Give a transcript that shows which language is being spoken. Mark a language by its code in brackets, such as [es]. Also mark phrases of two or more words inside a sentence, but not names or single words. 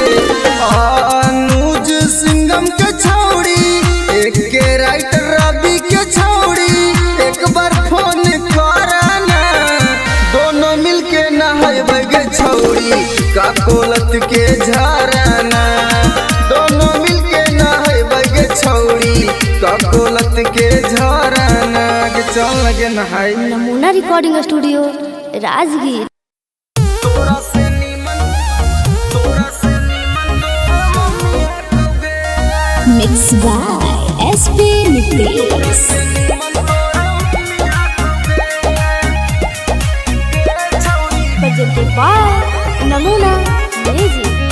[mag] अनुज सिंगम के छौड़ी एक के राइटर रवि के छौड़ी एक बार फोन कराना। दोनों मिलके नहाइबे गे छौड़ी का कोलत के झरना। दोनों मिलके नहाइबे गे छौड़ी का कोलत के झरना। के चल लगे नहाई। नमूना रिकॉर्डिंग स्टूडियो राजगीर। [en] Mix by एसपी नितेश। Presented by नमूना म्यूजिक।